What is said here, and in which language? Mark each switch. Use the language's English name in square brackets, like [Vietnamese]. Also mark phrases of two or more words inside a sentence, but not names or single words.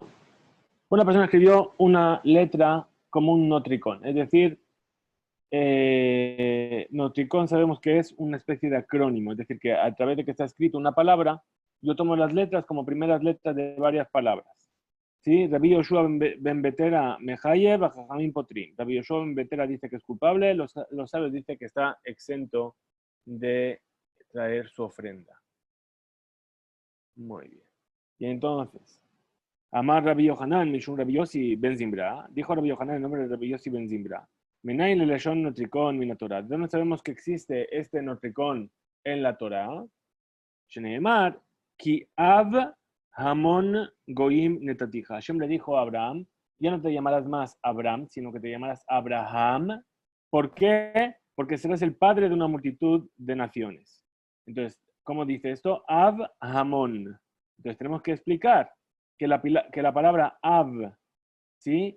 [Spanish] Una persona escribió una letra como un notricón. Es decir, notricón sabemos que es una especie de acrónimo. Es decir, que a través de que está escrito una palabra, yo tomo las letras como primeras letras de varias palabras. ¿Sí? [Hebrew] רבי יהושע בן בתירא מחייב, חכמים פוטרים. [Spanish] Rabbi Yoshua ben Betera dice que es culpable, los sabios dicen que está exento de traer su ofrenda. Muy bien. Y entonces, [Hebrew] אמר רבי יוחנן משום רבי יוסי בן זמרא, [Spanish] dijo Rabbi Yohanan el nombre de Rabbi Yossi ben Zimbra. [Hebrew] מניין לה לשון נוטריקון מן תורה. [Spanish] ¿De dónde sabemos que existe este notricón en la Torah? [Hebrew] שנאמר, כי אב המון גוים נתתיך. [Spanish] Hashem le dijo a Abraham, ya no te llamarás más Abraham, sino que te llamarás Abraham. ¿Por qué? Porque serás el padre de una multitud de naciones. Entonces, ¿cómo dice esto? [Hebrew] אב המון. [Spanish] Entonces tenemos que explicar que la palabra av, ¿sí?